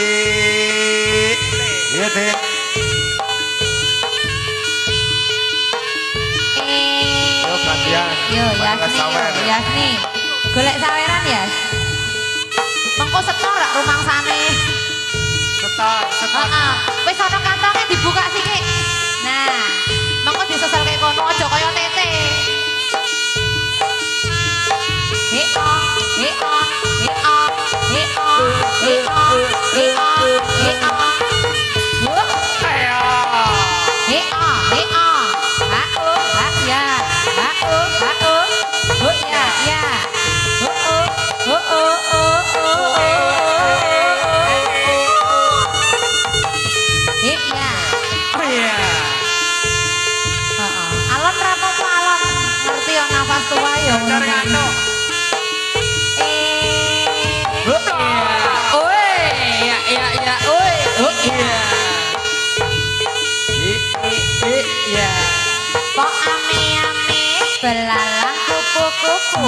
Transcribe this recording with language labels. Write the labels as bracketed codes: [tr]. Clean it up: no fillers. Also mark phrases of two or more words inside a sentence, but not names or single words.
[jv] Iya, Teh. Yo, gantian. Yo, Makan sawer. Yasni. Golek saweran ya? Mengko setor gak rumangsane. Setor. Heeh. Wis ana kantongnya dibuka siki. Nah, mengko disesel kayak kono aja kaya tete. Heo, heo, heo, heo, heo, heo, heo. Ayo. Heo, heo. Hao, ha ya. Hao, hao. Ho ya, ya. Ho, ho, ho, ho, ho. Iya. Oh iya. Heeh. Alon rapopo alon. Ngerti yo nafas tua yo. Cari ngantuk. Oi, ya ya ya, oi. Oh iya. Iya. [id] Kok ame-ame belalang kupu-kupu.